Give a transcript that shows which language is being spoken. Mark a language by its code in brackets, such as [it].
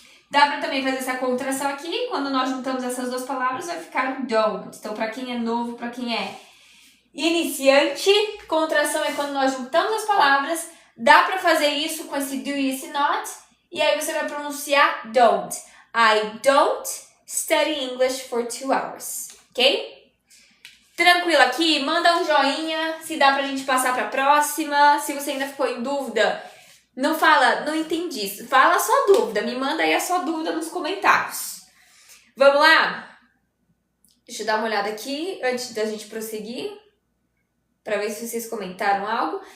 [pt] Dá para também fazer essa contração aqui. Quando nós juntamos essas 2 palavras, vai ficar o don't. Então, para quem é novo, para quem é iniciante, contração é quando nós juntamos as palavras. Dá para fazer isso com esse do e esse not. E aí você vai pronunciar don't. [en] I don't study English for 2 hours. [pt] Ok? Tranquilo aqui? Manda um joinha se dá pra gente passar pra próxima. Se você ainda ficou em dúvida, não fala, não entendi isso. Fala a sua dúvida, me manda aí a sua dúvida nos comentários. Vamos lá? Deixa eu dar uma olhada aqui antes da gente prosseguir, pra ver se vocês comentaram algo.